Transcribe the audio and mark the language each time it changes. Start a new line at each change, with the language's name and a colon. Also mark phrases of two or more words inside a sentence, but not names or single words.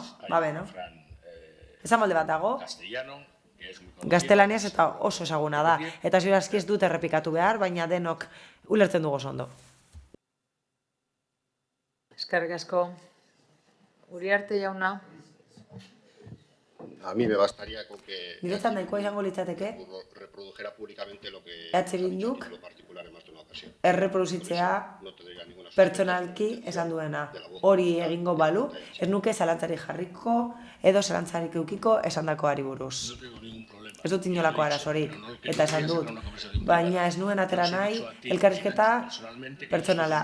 Basque: Esan molde bat dago. Gaztelaniaz eta oso ezaguna da. Eta ziurazki ez dut errepikatu behar, baina denok ulertzen dugu ondo. Eskerrik asko. Uriarte jauna.
Spanish: A mí me bastaría con que
Basque: Niretzat nahikoa izango litzateke
Spanish: reprodujera públicamente lo que
Basque: Bilduk erreproduzitzea pertsonalki esan duena. Hori egingo balu, ez nuke zalantzarik jarriko edo zalantzarik eukiko esandakoari buruz. Ez dut inolako arazorik, eta esan dut, baina ez nuen atera nahi elkarrizketa pertsonala.